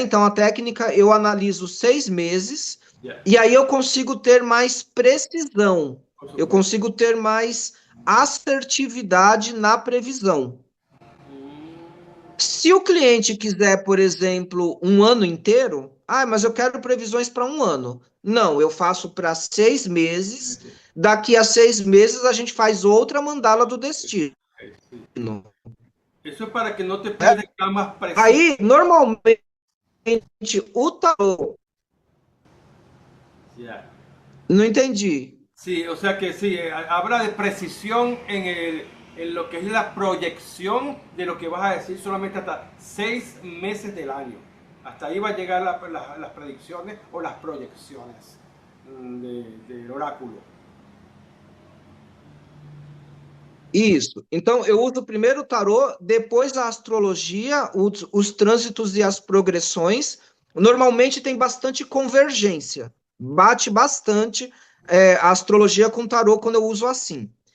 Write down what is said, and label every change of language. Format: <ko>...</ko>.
<pt>Então, a técnica eu analiso 6 meses, e aí eu consigo ter mais precisão, eu consigo ter mais assertividade na previsão. Se o cliente quiser, por exemplo, um ano inteiro, mas eu quero previsões para um ano. Não, eu faço para 6 meses. Daqui a 6 meses a gente faz outra mandala do destino.</pt> <es>Eso es para que no te puedas dar más presión.</es> <pt>Aí, normalmente, o tarô.</pt> <en>Yeah.</en> <pt>Não entendi.</pt> <es>Sí, o sea que sí, habla de precisión en lo que es la proyección de lo que vas a decir solamente hasta 6 meses del año. Hasta ahí va a llegar las predicciones o las proyecciones del oráculo.</es> <pt>Isso. Então, eu uso primeiro o tarô, depois a astrologia, os trânsitos e as progressões. Normalmente tem bastante convergência. Bate bastante a astrologia com o tarô quando eu uso assim.</pt>